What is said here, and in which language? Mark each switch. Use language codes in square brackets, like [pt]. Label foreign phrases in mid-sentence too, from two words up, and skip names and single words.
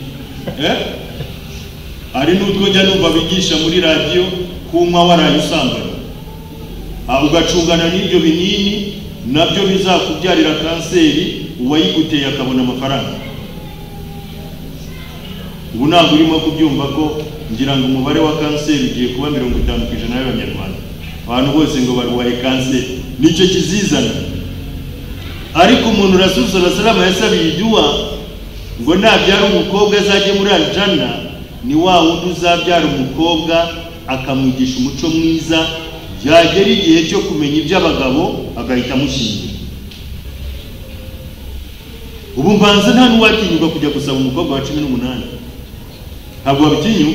[rw] Ari n'utwo jya numva bigisha muri radio kunywa waraye usambana, ugacungana n'ibyo binini nabyo bizakubyarira kanseri, uwayiguteye akabona amafaranga. Ubu ntabwo urimo kubyumva ko ngira ngo umubare wa kanseri ugiye kuba 50% y'Abanyarwanda, abantu bose ngo barwaye kanseri, nicyo kizizana. Ariko umuntu Rasul [ar] صلى الله عليه وسلم [rw] yasabiye idua ngo nabyara umukobwa azajye muri aljana, ni wa wundi uzabyara umukobwa akamwigisha umuco mwiza, byagera igihe cyo kumenya iby'abagabo agahita amushingira. Ubu mbanza nta n'uwatinyuka kujya gusaba umukobwa wa 18, ntabwo wabitinyuka.